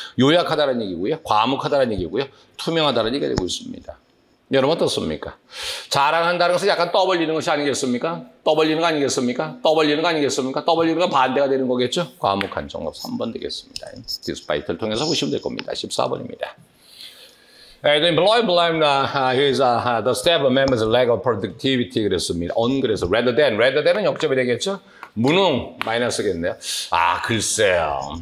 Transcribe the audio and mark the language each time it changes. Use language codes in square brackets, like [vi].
[ko] 요약하다는 얘기고요. 과묵하다는 얘기고요. 투명하다는 얘기가 되고 있습니다. 여러분 어떻습니까? 자랑한다는 것은 약간 떠벌리는 것이 아니겠습니까? 떠벌리는 거 아니겠습니까? 떠벌리는 거 아니겠습니까? 떠벌리는 건 반대가 되는 거겠죠? 과묵한 정답 3번 되겠습니다. 디스파이트를 통해서 보시면 될 겁니다. 14번입니다. [en] The employee blamed the staff members' lack of productivity 그랬습니다. [ko] on 그래서 rather than은 역접이 되겠죠? 무능 마이너스겠네요. 글쎄요.